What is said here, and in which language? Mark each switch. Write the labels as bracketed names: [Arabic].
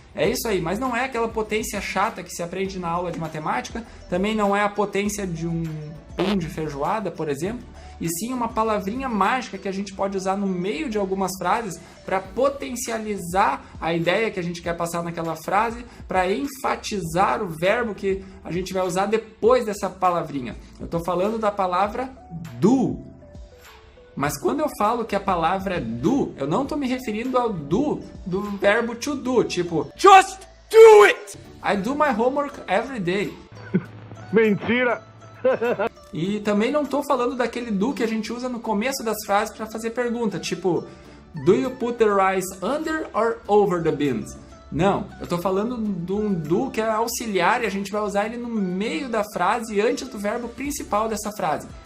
[Portuguese] É isso aí, mas não é aquela potência chata que se aprende na aula de matemática, também não é a potência de um pão de feijoada, por exemplo, e sim uma palavrinha mágica que a gente pode usar no meio de algumas frases para potencializar a ideia que a gente quer passar naquela frase, para enfatizar o verbo que a gente vai usar depois dessa palavrinha. Eu estou falando da palavra do. Mas quando eu falo que a palavra é do, eu não estou me referindo ao do verbo to do, tipo [English] just do it! I do my homework every day. [Portuguese] Mentira! E também não estou falando daquele do que a gente usa no começo das frases para fazer pergunta, tipo [English] do you put the rice under or over the beans? [Portuguese] Não, eu estou falando de um do que é auxiliar e a gente vai usar ele no meio da frase antes do verbo principal dessa frase.